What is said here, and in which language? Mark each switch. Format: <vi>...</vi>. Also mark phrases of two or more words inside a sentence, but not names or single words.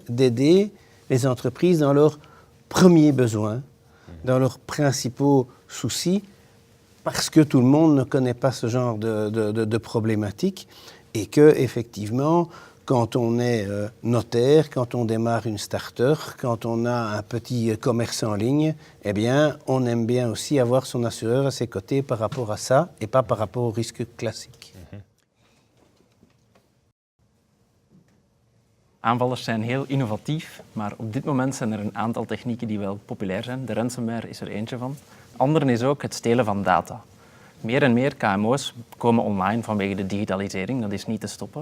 <fr>d'aider les entreprises dans leurs premiers besoins, dans leurs principaux soucis, parce que tout le monde ne connaît pas ce genre de problématique et que, effectivement, quand on est notaire, quand on démarre une start-up, quand on a un petit commerce en ligne, eh bien, on aime bien aussi avoir son assureur à ses côtés par rapport à ça et pas par rapport au risque classique.</fr> <nl>Aanvallers zijn heel innovatief, maar op dit moment zijn er een aantal technieken die wel populair zijn. De ransomware is er eentje van. Andere is ook het stelen van data. Meer en meer KMO's komen online vanwege de digitalisering, dat is niet te stoppen.</nl>